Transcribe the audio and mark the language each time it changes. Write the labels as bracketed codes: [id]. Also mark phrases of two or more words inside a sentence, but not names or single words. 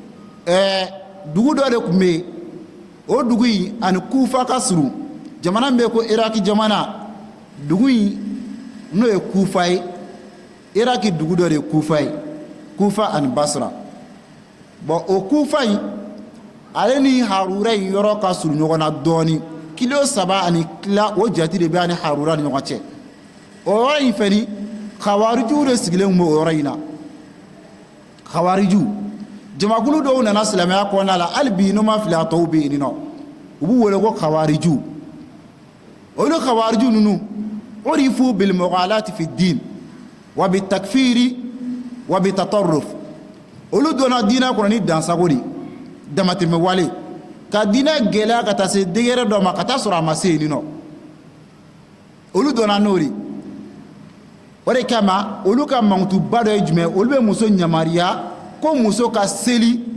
[bm] dugu dɔ de tun bɛ yen o dugu in ani Kufa ka surun jamana min bɛ ko Iraki jamana dugu in n'o ye Kufa ye Iraki dugu dɔ de ye Kufa ye Kufa ani Basra bon o Kufa in ale ni Harura in yɔrɔ ka surun ɲɔgɔn na dɔɔni kilo 3 ani tila o jati de bɛ ani Harura ni ɲɔgɔn cɛ o yɔrɔ in fɛni Khawariju de sigilen bɛ o yɔrɔ in na Khawariju jamakulu dɔw nana silamɛya kɔnɔna la hali bi n'u ma fili a tɔw bɛ yen nɔ u b'u wele ko Khawariju olu Khawariju ninnu [ar] عرفوا بالمغالاة في الدين وبالتكفير وبالتطرف [bm] olu donna diinɛ kɔnɔ ni dansago de damatɛmɛ wale ka diinɛ gɛlɛya ka taa se degré dɔ ma ka taa sɔrɔ a ma se yen nɔ olu donna n'o de o de kama olu ka mankutuba dɔ ye jumɛn olu bɛ muso yamaruya ko muso ka seli